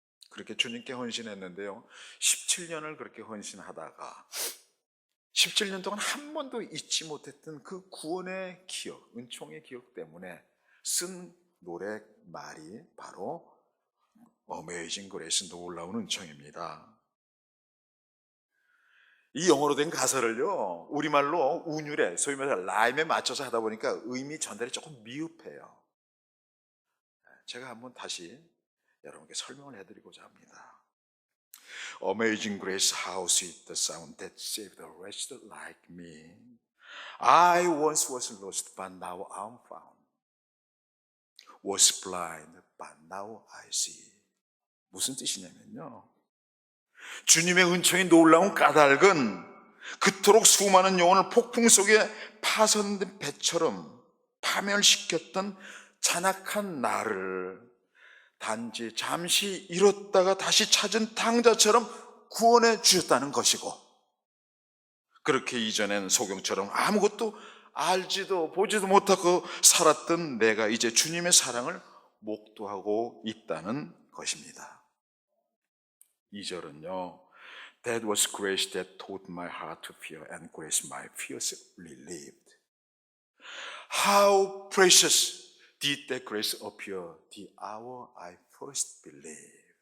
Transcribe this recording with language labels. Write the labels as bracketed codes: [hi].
[ko] 그렇게 주님께 헌신했는데요, 17년을 그렇게 헌신하다가 17년 동안 한 번도 잊지 못했던 그 구원의 기억, 은총의 기억 때문에 쓴 노래 말이 바로 Amazing Grace, 놀라운 은총입니다. 이 영어로 된 가사를요, 우리말로 운율에, 소위 말해서 라임에 맞춰서 하다 보니까 의미 전달이 조금 미흡해요. 제가 한번 다시 여러분께 설명을 해드리고자 합니다. [en] Amazing grace, how sweet the sound that saved a wretch like me. I once was lost, but now I'm found. Was blind, but now I see. [ko] 무슨 뜻이냐면요, 주님의 은총이 놀라운 까닭은 그토록 수많은 영혼을 폭풍 속에 파손된 배처럼 파멸시켰던 잔악한 나를 단지 잠시 잃었다가 다시 찾은 탕자처럼 구원해 주셨다는 것이고, 그렇게 이전엔 소경처럼 아무것도 알지도 보지도 못하고 살았던 내가 이제 주님의 사랑을 목도하고 있다는 것입니다. 2절은요, [en] That was grace that taught my heart to fear, and grace my fears relieved. How precious did that grace appear the hour I first believed.